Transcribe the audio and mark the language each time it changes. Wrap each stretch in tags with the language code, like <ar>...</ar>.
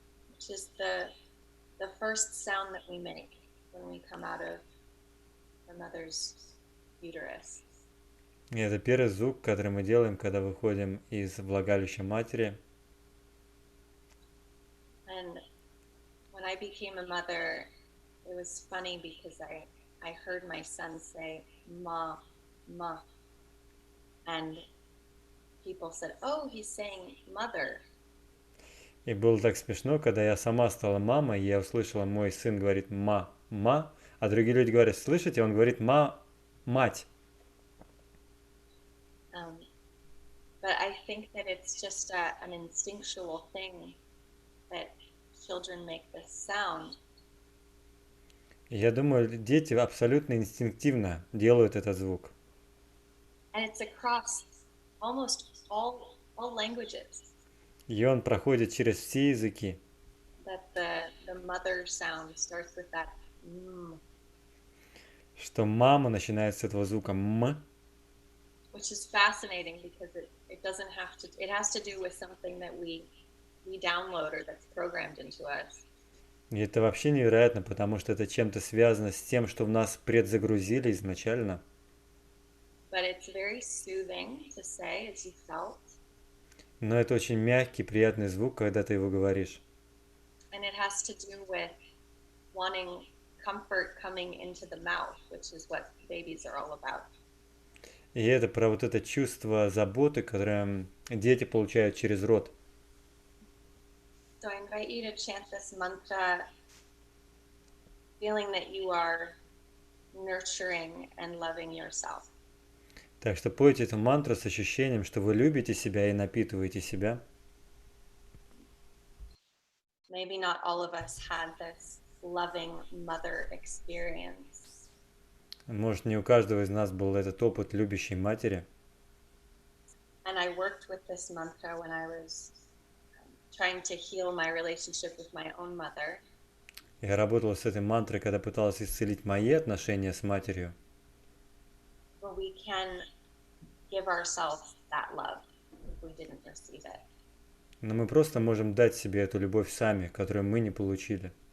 <en>which is the first sound that we make when we come out of the mother's uterus.</en> <ru>И это первый звук, который мы делаем, когда выходим из влагалища матери.</ru> <en>And when I became a mother, it was funny because I heard my son say ma, ma, and people said, "Oh, he's saying mother."</en> <ru>И было так смешно, когда я сама стала мамой, и я услышала, мой сын говорит ма, а другие люди говорят, слышите, он говорит мать.</ru> <en>Um, but I think that it's just an instinctual thing that children make this sound.</en> <ru>И я думаю, дети абсолютно инстинктивно делают этот звук.</ru> <en>And it's across almost all languages</en> <ru>И он проходит через все языки.</ru> <en>that the mother sound starts with that</en> <ru>Что мама начинает с этого звука</ru> <en>which is fascinating because it doesn't have to, it has to do with something that we download or that's programmed into us.</en> <ru>И это вообще невероятно, потому что это чем-то связано с тем, что в нас предзагрузили изначально.</ru> <en>But it's very soothing to say, as you felt.</en> <ru>Но это очень мягкий, приятный звук, когда ты его говоришь.</ru> <en>And it has to do with wanting comfort coming into the mouth, which is what babies are all about.</en> <ru>И это про вот это чувство заботы, которое дети получают через рот.</ru> <en>So I invite you to chant this mantra, feeling that you are nurturing and loving yourself.</en> <ru>Так что пойте эту мантру с ощущением, что вы любите себя и напитываете себя.</ru> <en>Maybe not all of us had this loving mother experience.</en> <ru>Может, не у каждого из нас был этот опыт любящей матери.</ru> <en>And I worked with this mantra when I was trying to heal my relationship with my own mother.</en> <ru>Я работала с этой мантрой, когда пыталась исцелить мои отношения с матерью.</ru> <en>Where we can give ourselves that love if we didn't receive it.</en> <ru>Но мы просто можем дать себе эту любовь сами, которую мы не получили.</ru>